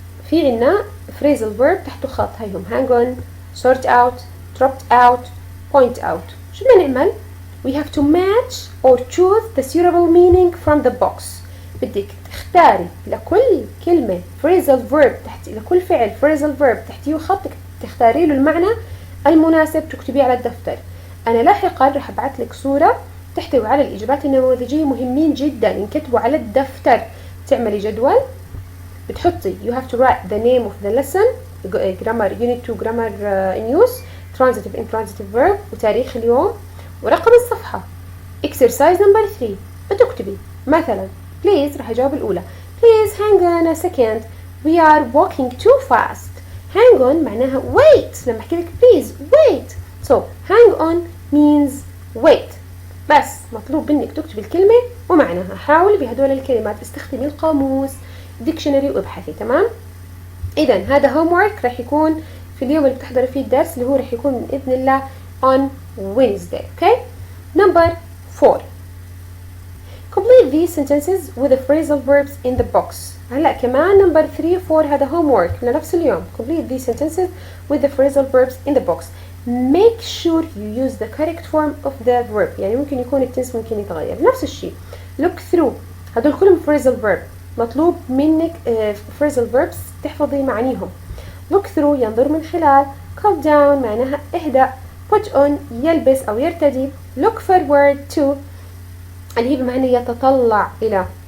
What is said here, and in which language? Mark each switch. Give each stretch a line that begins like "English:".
Arabic: في عنا phrasal verb تحته خط هيهم hang on, sort out, dropped out, point out. شو بدنا نعمل؟
English: We have to match or choose the suitable meaning from the box.
Arabic: بدك تختاري لكل كلمة phrasal verb لكل فعل phrasal verb تحتيه خط تختاري له المعنى المناسب تكتبيه على الدفتر. أنا لاحقا رح أبعث لك صورة تحتوي على الإجابات النموذجية مهمين جدا ينكتبوا على الدفتر. تعملي جدول بتحطي
English: you have to write the name of the lesson grammar unit 2 grammar in use transitive intransitive verb
Arabic: وتاريخ اليوم ورقم الصفحة.
English: exercise number 3
Arabic: بتكتبي مثلا
English: please
Arabic: راح أجاوب الأولى
English: please hang on a second we are walking too fast. hang on معناها wait.
Arabic: لما أحكي لك
English: please wait so hang on means wait.
Arabic: بس مطلوب منك تكتبي الكلمة ومعناها. حاولي بهدول الكلمات استخدمي القاموس ديكشنري وابحثي. تمام. إذا هذا homework راح يكون في اليوم اللي بتحضري فيه الدرس اللي هو راح يكون بإذن الله
English: on Wednesday. Okay. Number 4. Complete these sentences with the phrasal verbs in the box.
Arabic: هلا كمان number 3 و 4 هذا homework لنفس اليوم.
English: Complete these sentences with the phrasal verbs in the box. Make sure you use the correct form of the verb.
Arabic: يعني ممكن يكون التنس ممكن يتغير. نفس الشيء.
English: Look through.
Arabic: هدول كلهم phrasal verb. مطلوب منك phrasal verbs تحفظي معانيهم. Look through ينظر من خلال. Calm down معناها اهدأ. put on يلبس أو يرتدي. look forward to اللي هي بمعنى يتطلع إلى.